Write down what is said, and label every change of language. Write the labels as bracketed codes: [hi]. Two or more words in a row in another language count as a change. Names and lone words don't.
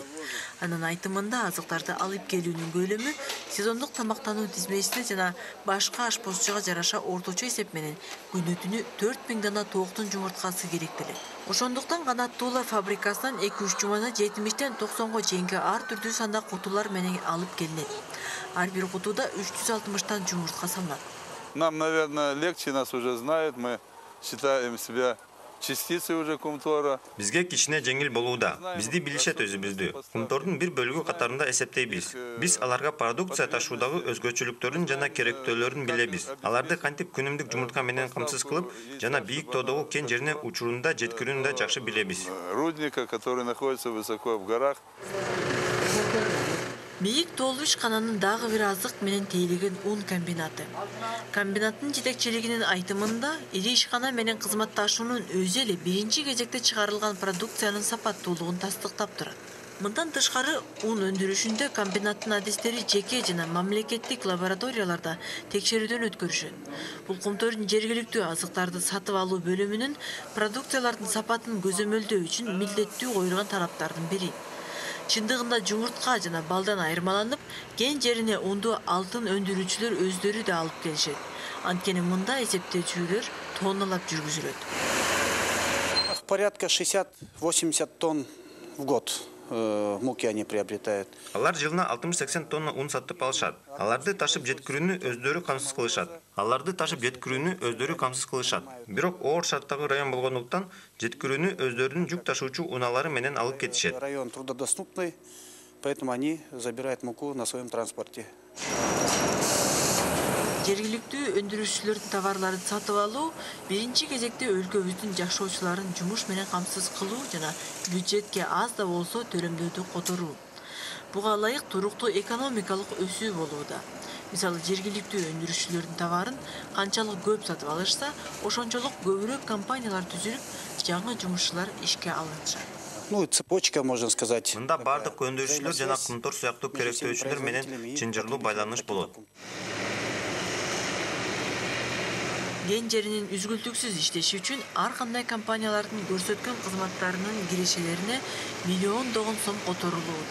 [ky] Анын айтымында азыктарды алып келүүнүн көлөмү сезондук тамактануу тизмесине жана башка ашпозчуга жараша орточо эсеп менен күнүтүнү 4000 дана тооктун жумурткасы керектелет. Ошондуктан канаттуулар фабрикасынан 2-3 жумада 70тен 90го чейинки ар түрдүү санда кутулар менен алып келинет. Ар бир кутуда 360тан жумуртка салынат. [ru] Нам, наверное, легче, нас уже знают, мы считаем себя частицей уже Кумтора. [ky] Бизге кичине жеңил болууда. Бизди билишет өзүбүздү. Кумтордун бир бөлүгү катарында эсептейбиз. Биз аларга продукция ташуудагы өзгөчөлүктөрүн жана керектөөлөрүн билебиз. Аларды кантип күнүмдүк жумуртка менен камсыз кылып жана бийик тоодогу кен жерине учурунда жеткирүүнү да жакшы билебиз. [ru] Рудника, который находится высоко в горах. [ky] Бийик тоолуу ишкананын дагы бир азык менен тейлеген ун комбинаты. Комбинаттын жетекчилигинин айтымында, ири ишкана менен кызматташуунун өзү эле биринчи кезекте чыгарылган продукциянын сапаттуулугун тастыктап турат. Мындан тышкары, ун өндүрүшүндө комбинаттын адистери жеке жана мамлекеттик лабораторияларда текшерүүдөн өткөрүшөт. Бул Кумтөрдүн жергиликтүү азыктарды сатып алуу бөлүмүнүн продукциялардын сапатын көзөмөлдөө үчүн милдеттүү коюлган талаптардын бири. Чындыгында жумуртка жана балдан айырмаланып, кен жерине унду алтын өндүрүүчүлөр өздөрү да алып келишет. Анткени мында эсептөөчүлөр тонналап жүргүзүлөт. [ru] Порядка 60-80 тонн в год муки они приобретают. [ky] Алар жылына 60-80 тонна ун сатып алышат. Аларды ташып жеткирүүнү өздөрү камсыз кылышат. Бирок оор шарттагы район болгондуктан жеткирүүнү өздөрүнүн жүк ташуучу унаалары менен алып кетишет. [ru] Район труднодоступный, поэтому они забирают муку на своем транспорте. [ky] Жергиликтүү өндүрүүчүлөрдүн товарларын сатып алуу биринчи кезекте өлкөбүздүн жашоочуларын жумуш менен камсыз кылуу жана бюджетке аз да болсо төлөмдөөдү которуу. Буга ылайык туруктуу экономикалык өсүү болууда. Мисалы, жергиликтүү өндүрүшчүлөрдүн товарын канчалык көп сатып алышса, ошончолук көбүрөөк компаниялар түзүлүп, жаңы жумушчулар ишке алынышат. [ru] Ну, цепочка, можно сказать. [ky] Мында бардык өндүрүшчүлөр жана Кумтор сыяктуу керектөөчүлөр менен чынжырлуу байланыш болот. Ген жеринин үзгүлтүксүз иштеши үчүн ар кандай компаниялардын көрсөткөн кызматтарынын кирешелерине миллиондогон сом которулууда.